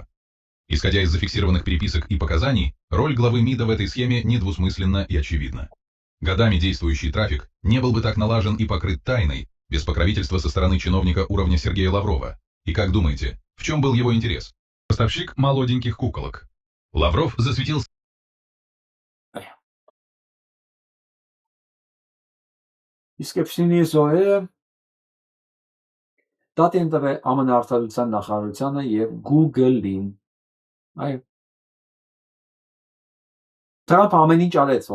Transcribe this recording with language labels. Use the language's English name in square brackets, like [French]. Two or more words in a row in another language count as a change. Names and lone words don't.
[Russian] Исходя из зафиксированных переписок и показаний, роль главы МИДа в этой схеме недвусмысленна и очевидна. Годами действующий трафик не был бы так налажен и покрыт тайной, без покровительства со стороны чиновника уровня Сергея Лаврова. И как думаете, в чем был его интерес? Поставщик молоденьких куколок. Лавров засветился... [Armenian] Իսկ Էփշտեյնի զոհերը Դատի են տվել ԱՄՆ արտադրության նախարարությանը եւ Google-ին։ Այո։ Թրամփը ամեն ինչ արեց,